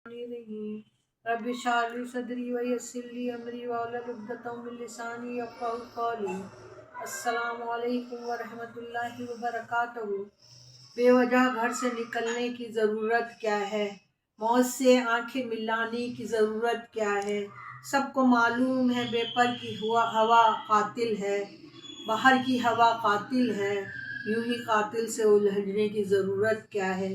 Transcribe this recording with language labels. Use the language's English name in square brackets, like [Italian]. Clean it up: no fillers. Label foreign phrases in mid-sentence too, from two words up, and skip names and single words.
[Arabic] नहीं। رب اشرح لي صدري ويسر لي أمري واحلل عقدة من لساني يفقهوا قولي. السلام عليكم ورحمة الله وبركاته. [Hindi] बेवजह घर से निकलने की ज़रूरत क्या है? मौत से आंखें मिलाने की ज़रूरत क्या है? सबको मालूम है बेपर की हवा कातिल है, बाहर की हवा कातिल है, यूं ही कातिल से उलझने की ज़रूरत क्या है?